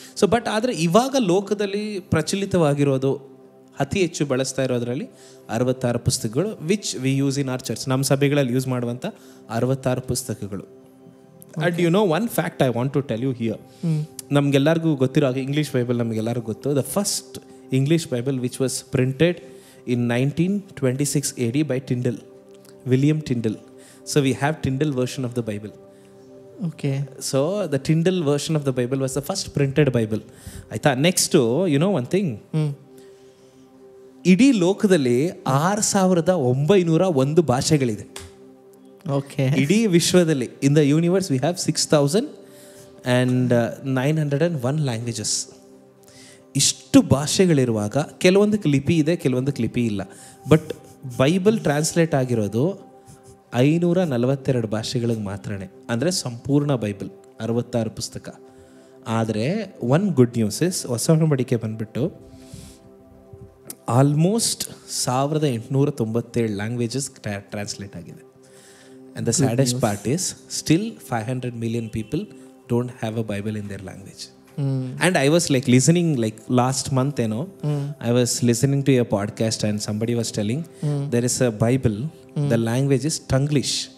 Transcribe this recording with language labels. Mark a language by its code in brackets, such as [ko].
[kn] So but ಆದರೆ ಇವಾಗ ಲೋಕದಲ್ಲಿ ಪ್ರಚಲಿತವಾಗಿರೋದು, ಅತಿ ಹೆಚ್ಚು ಬಳಸ್ತಾ ಇರೋದ್ರಲ್ಲಿ 66 ಪುಸ್ತಕಗಳು, [en] Which we use in our church. [kn] ನಮ್ಮ ಸಭೆಗಳಲ್ಲಿ ಯೂಸ್ ಮಾಡುವಂಥ 66 ಪುಸ್ತಕಗಳು. [en] And you know one fact I want to tell you here. [kn] ನಮಗೆಲ್ಲರಿಗೂ ಗೊತ್ತಿರೋ ಹಾಗೆ ಇಂಗ್ಲೀಷ್ ಬೈಬಲ್ ನಮಗೆಲ್ಲರಿಗೂ ಗೊತ್ತು. [en] The first English Bible which was printed in 1926 AD by Tyndale, William Tyndale. So we have Tyndale version of the Bible. Okay. So the Tyndale version of the Bible was the first printed Bible. [kn] ಆಯ್ತಾ? [en] next you know one thing, [kn] ಇಡೀ ಲೋಕದಲ್ಲಿ 6901 ಭಾಷೆಗಳಿದೆ. [en] Okay. [kn] ಇಡೀ ವಿಶ್ವದಲ್ಲಿ, [en] In the universe we have 6901 languages. [kn] ಇಷ್ಟು ಭಾಷೆಗಳಿರುವಾಗ ಕೆಲವೊಂದಕ್ಕೆ ಲಿಪಿ ಇದೆ, ಕೆಲವೊಂದಕ್ಕೆ ಲಿಪಿ ಇಲ್ಲ. ಬಟ್ ಬೈಬಲ್ ಟ್ರಾನ್ಸ್ಲೇಟ್ ಆಗಿರೋದು 542 ಭಾಷೆಗಳಿಗೆ ಮಾತ್ರನೇ, ಅಂದರೆ ಸಂಪೂರ್ಣ ಬೈಬಲ್ 66 ಪುಸ್ತಕ. ಆದರೆ [en] one good news is, [kn] ಹೊಸ ಒಡಂಬಡಿಕೆ ಬಂದ್ಬಿಟ್ಟು ಆಲ್ಮೋಸ್ಟ್ 1897 ಲ್ಯಾಂಗ್ವೇಜಸ್ ಟ್ರಾನ್ಸ್ಲೇಟ್ ಆಗಿದೆ. [en] And the saddest part is still 500 million people don't have a Bible in their language. And I was like listening, like last month, you know, I was listening to a podcast and somebody was telling there is a Bible, the language is Tanglish.